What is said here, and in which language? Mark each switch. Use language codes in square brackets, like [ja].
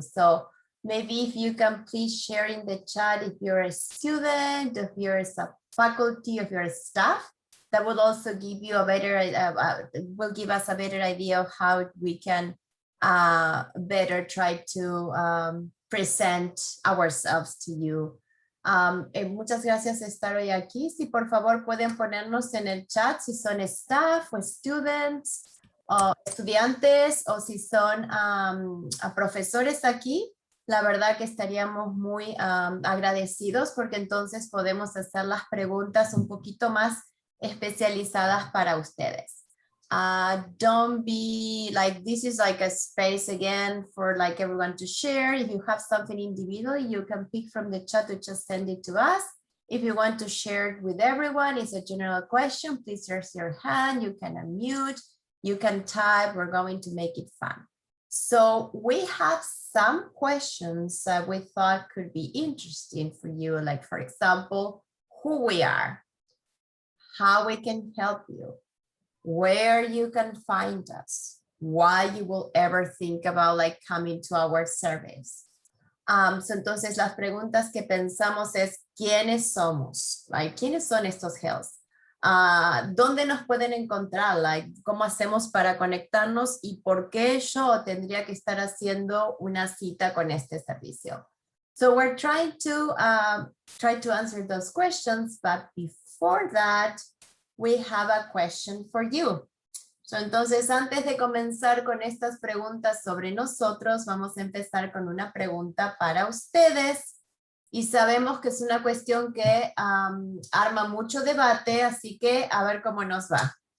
[en] So maybe if you can please share in the chat if you're a student, if you're a faculty, if you're a staff, that will also give you a better, will give us a better idea of how we can better try to present ourselves to you. [es] Muchas gracias por estar hoy aquí. Si por favor pueden ponernos en el chat si son staff o students o estudiantes o si son profesores aquí, la verdad que estaríamos muy agradecidos porque entonces podemos hacer las preguntas un poquito más especializadas para ustedes. [en] Don't be like, this is like a space again for like everyone to share. If you have something individual, you can pick from the chat to just send it to us. If you want to share it with everyone, it's a general question, please raise your hand, you can unmute, you can type, we're going to make it fun. So we have some questions that we thought could be interesting for you, like for example, who we are, how we can help you, where you can find us, why you will ever think about like coming to our service. [es] So entonces las preguntas que pensamos es ¿quiénes somos? Like, ¿quiénes son estos HELS? ¿Dónde nos pueden encontrar? Like, ¿cómo hacemos para conectarnos? ¿Y por qué yo tendría que estar haciendo una cita con este servicio? [en] So we're trying to answer those questions, but before that, we have a question for you. [es] So, entonces, antes de comenzar con estas preguntas sobre nosotros, vamos a empezar con una pregunta para ustedes. Y sabemos que es una cuestión que arma mucho debate, así que a ver cómo nos va.